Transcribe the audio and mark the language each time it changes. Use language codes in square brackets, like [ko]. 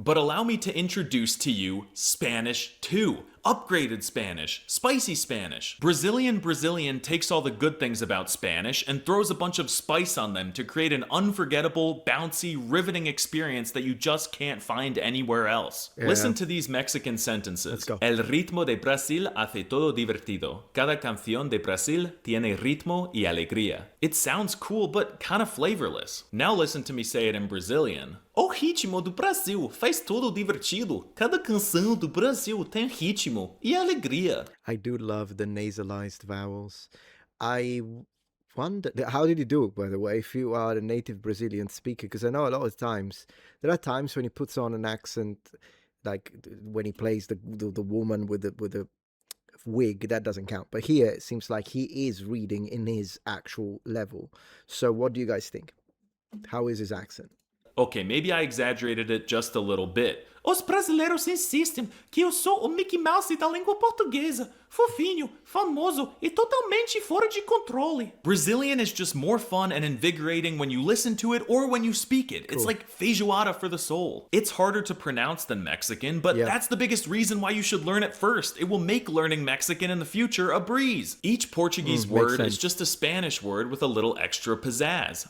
[en] But allow me to introduce to you Spanish 2. Upgraded Spanish, spicy Spanish. Brazilian takes all the good things about Spanish and throws a bunch of spice on them to create an unforgettable, bouncy, riveting experience that you just can't find anywhere else. Yeah. Listen to these Mexican sentences. Let's go. [es] El ritmo de Brasil hace todo divertido. Cada canción de Brasil tiene ritmo y alegría. [en] It sounds cool, but kind of flavorless. Now listen to me say it in Brazilian. [pt] O ritmo do Brasil faz todo divertido. Cada canção do Brasil tem ritmo e alegria. [en] I do love the nasalized vowels. I wonder, how did you do it, by the way, if you are a native Brazilian speaker? Because I know a lot of times, there are times when he puts on an accent, like when he plays the woman with the wig, that doesn't count. But here it seems like he is reading in his actual level. So what do you guys think? How is his accent? Okay, maybe I exaggerated it just a little bit. [pt] Os brasileiros insistem que eu sou o Mickey Mouse da língua portuguesa. Fofinho, famoso e totalmente fora de controle. [en] Brazilian is just more fun and invigorating when you listen to it or when you speak it. Cool. It's like feijoada for the soul. It's harder to pronounce than Mexican, but that's the biggest reason why you should learn it first. It will make learning Mexican in the future a breeze. Each Portuguese word is just a Spanish word with a little extra pizzazz.